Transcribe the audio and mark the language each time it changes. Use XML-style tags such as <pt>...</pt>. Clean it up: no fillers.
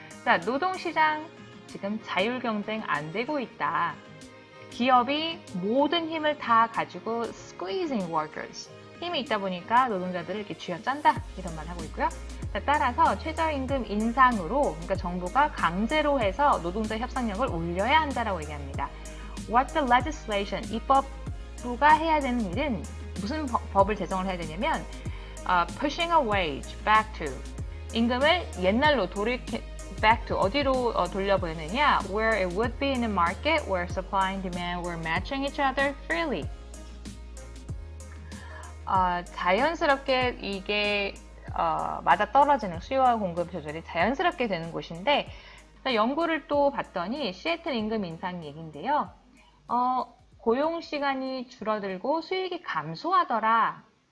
<ko>자, 노동시장 지금 자율경쟁 안 되고 있다. 기업이 모든 힘을 다 가지고</ko> <en>squeezing workers,</en> <ko>힘이 있다 보니까 노동자들을 이렇게 쥐어짠다, 이런 말 하고 있고요. 자, 따라서 최저임금 인상으로, 그러니까 정부가 강제로 해서 노동자 협상력을 올려야 한다라고 얘기합니다.</ko> <en>What the legislation,</en> <ko>입법부가 해야 되는 일은 무슨 법을 제정을 해야 되냐면</ko> <en>pushing a wage back to,</en> <ko>임금을 옛날로</ko> <en>back to,</en> <ko>어디로 돌려보내느냐,</ko> <en>where it would be in a market where supply and demand were matching each other freely.</en> <ko>자연스럽게 이게 맞아떨어지는, 수요와 공급 조절이 자연스럽게 되는 곳인데, 연구를 또 봤더니 시애틀 임금 인상 얘기인데요. 고용 시간이 줄어들고 수익이 감소하더라.</ko>